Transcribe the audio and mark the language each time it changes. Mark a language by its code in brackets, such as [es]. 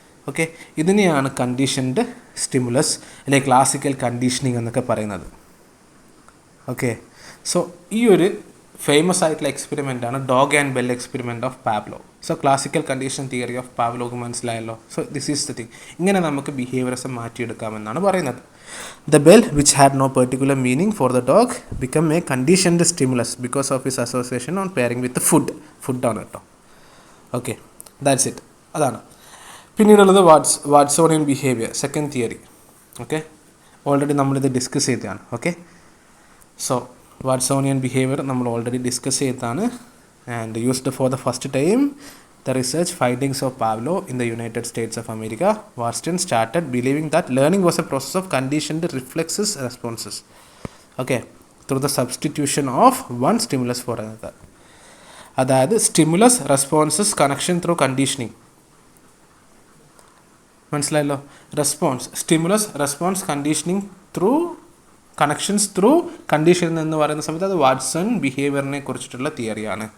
[ml] Okay, ഇതിനെയാണ് conditioned stimulus അല്ലെങ്കിൽ classical conditioning എന്നൊക്കെ പറയുന്നത്. ഓക്കെ, സോ ഈ ഒരു ഫേമസ് ആയിട്ടുള്ള എക്സ്പെരിമെൻ്റ് ആണ് dog and bell experiment of പാവ്ലോ. So classical condition theory of പാവ്ലോക്ക് മനസ്സിലായല്ലോ. [en] So this is the thing. [ml] ഇങ്ങനെ നമുക്ക് ബിഹേവിയറിസം മാറ്റിയെടുക്കാമെന്നാണ് പറയുന്നത്. [en] The bell, which had no particular meaning for the dog, became a conditioned stimulus because of its association on pairing with the food. [ml] ഫുഡാണ് കേട്ടോ. Okay, [en] That's it. [ml] അതാണ്. പിന്നീടുള്ളത് വാട്സോണിയൻ behaviour, second theory. Okay, already നമ്മളിത് discuss ചെയ്തതാണ്. Okay, so വാട്സോണിയൻ behaviour നമ്മൾ already discuss ചെയ്തതാണ്. [en] And used for the first time the research findings of Pavlov in the United States of America. Watson started believing that learning was a process of conditioned reflexes responses. Okay, through the substitution of one stimulus for another. [ml] അതായത് [en] Stimulus responses connection through conditioning. [ml] മനസ്സിലായല്ലോ. Stimulus response conditioning through connections through condition എന്ന് പറയുന്ന സമയത്ത് അത് Watson ബിഹേവിയറിനെ കുറിച്ചിട്ടുള്ള തിയറിയാണ്.